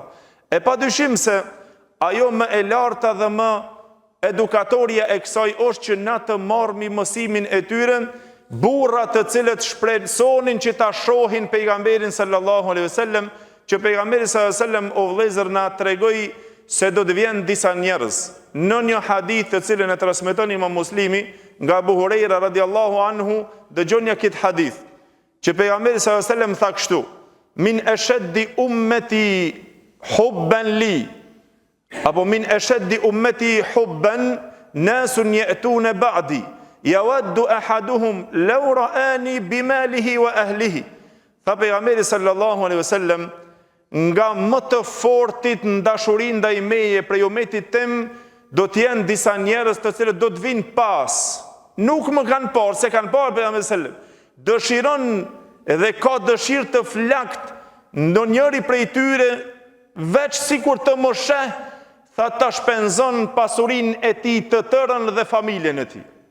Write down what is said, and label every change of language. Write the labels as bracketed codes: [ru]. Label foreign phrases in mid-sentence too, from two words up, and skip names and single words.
[sq] E padyshim se ajo më e larta dhe më edukatoria e kësaj është që na të marrmi mësimin e tyre, burra të cilët shpresonin që ta shohin pejgamberin [ar] صلى الله عليه وسلم, [sq] që pejgamberi [ar] صلى الله عليه وسلم, [sq] o vëllezër, na tregoi se do të vjen disa njerëz. Në një hadith të cilën e transmeton Imam Muslimi nga Abu Huraira [ar] رضي الله عنه, [sq] dëgjoni këtë hadith, që pejgamberi [ar] صلى الله عليه وسلم [sq] tha kështu: [ar] من أشد أمتي حبا لي, apo من أشد أمتي حبا ناس يأتون بعدي يود أحدهم لو رآني بماله وأهله. [sq] Tha pejgamberi [ar] صلى الله عليه وسلم, [sq] nga më të fortit në dashurinë ndaj meje prej umetit tim do të jenë disa njerëz të cilët do të vinë pas. Nuk më kanë parë, se kanë parë pejgamberi [ar] صلى الله عليه وسلم. [sq] Dëshiron dhe ka dëshirë të flakt ndonjëri prej tyre, veç sikur të më sheh, tha ta shpenzon pasurinë e tij të tërën dhe familjen e tij.